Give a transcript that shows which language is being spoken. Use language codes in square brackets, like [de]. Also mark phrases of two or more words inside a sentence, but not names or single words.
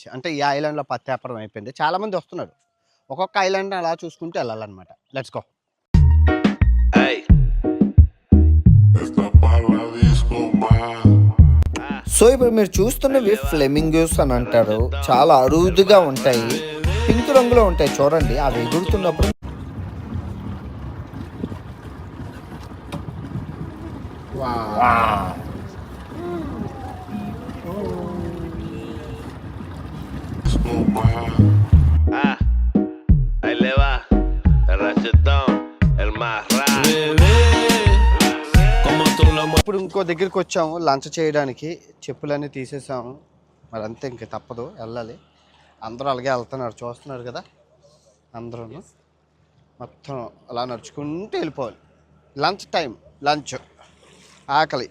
[te] అంటే ఈ ఐలాండ్లో పత్తి అయిపోయింది, చాలామంది వస్తున్నారు. ఒక్కొక్క ఐలాండ్ అలా చూసుకుంటూ వెళ్ళాలన్నమాట. [en] let's go. [te] సో ఇప్పుడు మీరు చూస్తున్నవి ఫ్లెమింగోస్ అని అంటారు. చాలా అరుదుగా ఉంటాయి, పింక్ రంగులో ఉంటాయి. చూడండి అవి ఎగురుతున్నప్పుడు. [es] Ahí le va el rachetón, el más raro. [te] ఇప్పుడు ఇంకో దగ్గరికి వచ్చాము లంచ్ చేయడానికి. చెప్పులన్నీ తీసేసాము, మరి అంతే, ఇంక తప్పదు వెళ్ళాలి. అందరూ అలాగే వెళ్తున్నారు, చూస్తున్నారు కదా. అందరూ మొత్తం అలా నడుచుకుంటూ వెళ్ళిపోవాలి. [en] lunch time, lunch, ఆకలి.